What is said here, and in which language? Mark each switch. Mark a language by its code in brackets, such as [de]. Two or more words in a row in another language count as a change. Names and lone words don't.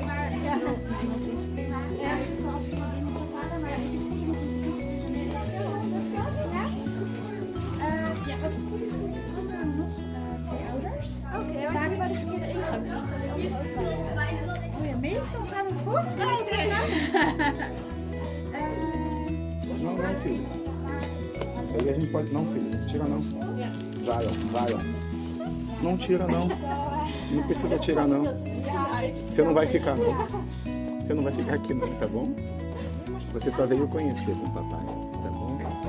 [nl] Maar ja, zoals we in de verhalen, maar ja, als het goed is, moeten we nog 2 ouders. Oké, vaak bij de verkeerde ingang. Oh ja, meestal gaat het goed. [pt] Não, filho. Isso aí a gente pode... Não, filho, não tira não. Zion. Não tira não. Não precisa tirar não. Você não vai ficar não. Você não vai ficar aqui não, tá bom? Você só veio conhecer com o papai, tá bom?